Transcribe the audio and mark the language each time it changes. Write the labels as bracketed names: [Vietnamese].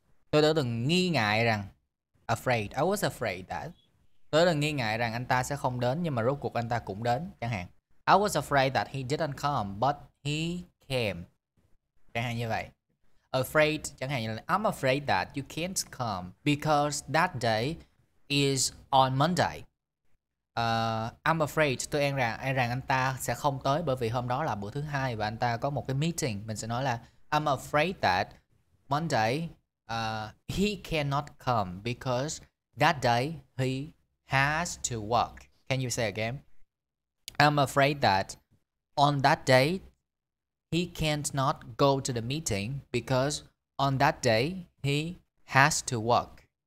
[Vietnamese] Tôi đã từng nghi ngại rằng. Afraid. [English] I was afraid that. [Vietnamese] Tôi đã từng nghi ngại rằng anh ta sẽ không đến, nhưng mà rốt cuộc anh ta cũng đến, chẳng hạn. [English] I was afraid that he didn't come, but he came. [Vietnamese] Chẳng hạn như vậy. [English] Afraid [Vietnamese] chẳng hạn như là [English] I'm afraid that you can't come because that day is on Monday. [Vietnamese] I'm afraid tôi e rằng anh ta sẽ không tới bởi vì hôm đó là bữa thứ hai và anh ta có một cái meeting. Mình sẽ nói là [English] I'm afraid that Monday he cannot come because that day he has to work. Can you say again? I'm afraid that on that day he can't not go to the meeting because on that day he has to work.